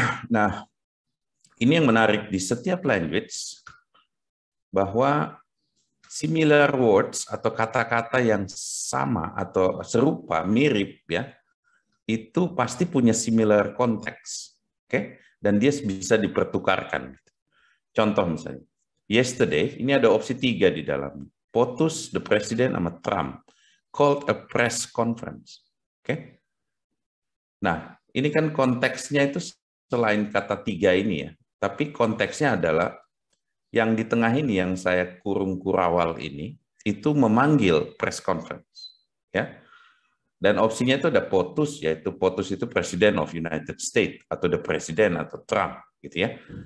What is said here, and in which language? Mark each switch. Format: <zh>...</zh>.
<id>Nah, ini yang menarik di setiap language, bahwa</id> <en>similar words</en> <id>atau kata-kata yang sama atau serupa, mirip ya, itu pasti punya similar konteks. Oke? Dan dia bisa dipertukarkan. Contoh misalnya, yesterday, ini ada opsi 3 di dalam.</id> <en>POTUS the president</en> <id>sama</id> <en>Trump called a press conference. Oke?</en> <id>Nah, ini kan konteksnya itu selain kata 3 ini ya, tapi konteksnya adalah yang di tengah ini yang saya kurung kurawal ini itu memanggil press conference, ya. Dan opsinya itu ada POTUS, yaitu POTUS itu President of United States atau the President atau Trump, gitu ya.</id>